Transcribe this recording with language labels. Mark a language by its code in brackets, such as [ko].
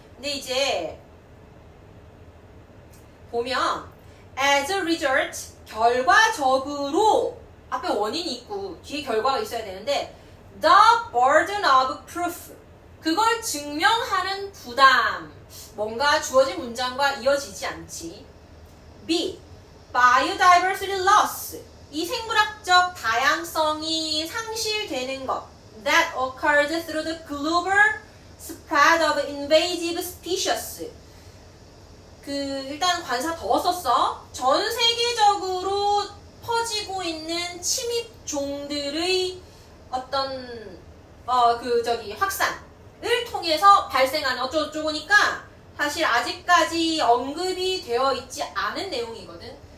[ko] 근데 이제 보면 [en] as a result, [ko] 결과적으로 앞에 원인이 있고 뒤에 결과가 있어야 되는데 [en] the burden of proof, [ko] 그걸 증명하는 부담, 뭔가 주어진 문장과 이어지지 않지. B, [en] biodiversity loss, [ko] 이 생물학적 다양성이 상실되는 것. [en] that occurs through the global spread of invasive species. [ko] 일단 관사 더 썼어. 전 세계적으로 퍼지고 있는 침입종들의 어떤 확산을 통해서 발생하는 어쩌고저쩌고니까 사실 아직까지 언급이 되어 있지 않은 내용이거든.